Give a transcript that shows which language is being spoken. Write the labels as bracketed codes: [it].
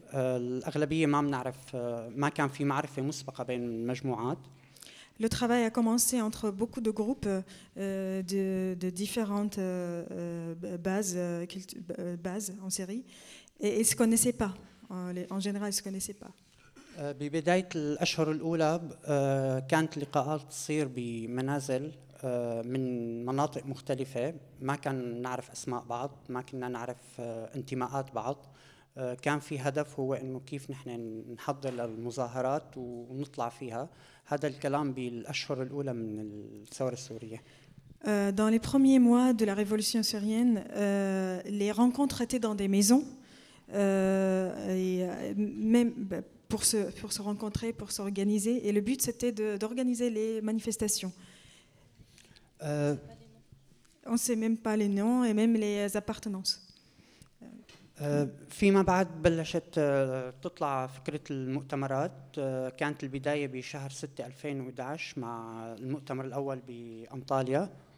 [ar] الأغلبية ما بنعرف ما كان في معرفة مسبقة بين المجموعات. [fr] Le travail a commencé entre beaucoup de groupes de différentes bases en Syrie et ils se connaissaient pas. En général, ils se connaissaient pas. [ar] ببداية الأشهر الأولى كانت لقاءات تصير بمنازل من مناطق مختلفة ما كان نعرف أسماء بعض ما كنا نعرف انتماءات بعض كان في هدف هو إنه كيف نحن نحضر للمظاهرات ونطلع فيها هذا الكلام بالأشهر الأولى من الثورة السورية. [fr] Dans les premiers mois de la révolution syrienne, les rencontres étaient dans des maisons. Et même pour se rencontrer, pour s'organiser. Et le but, c'était d'organiser les manifestations. On ne sait même pas les noms et même les appartenances. [ar] فيما بعد بلشت تطلع فكرة المؤتمرات كانت البداية بشهر 6/2011 مع المؤتمر الأول بأنطاليا.